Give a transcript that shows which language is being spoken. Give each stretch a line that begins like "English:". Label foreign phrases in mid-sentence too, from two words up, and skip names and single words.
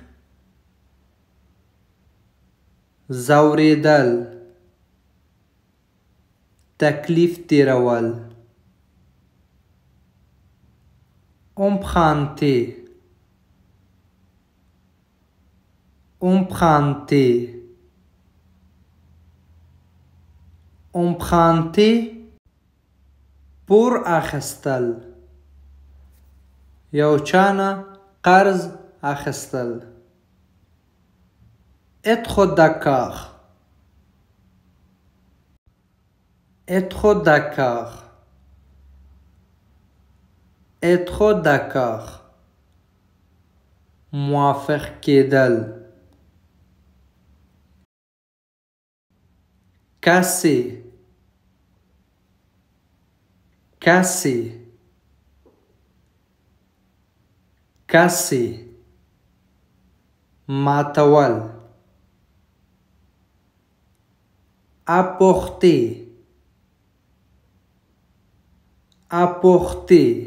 Pashto: زوریدل تکلیف تیرول
French: emprunter emprunter emprunter
Pashto: پور اخیستل یو چانه قرض اخیستل
French: être d'accord être d'accord être d'accord
Pashto: موافق کېدل
French: casser casser casser ماتول apporter apporter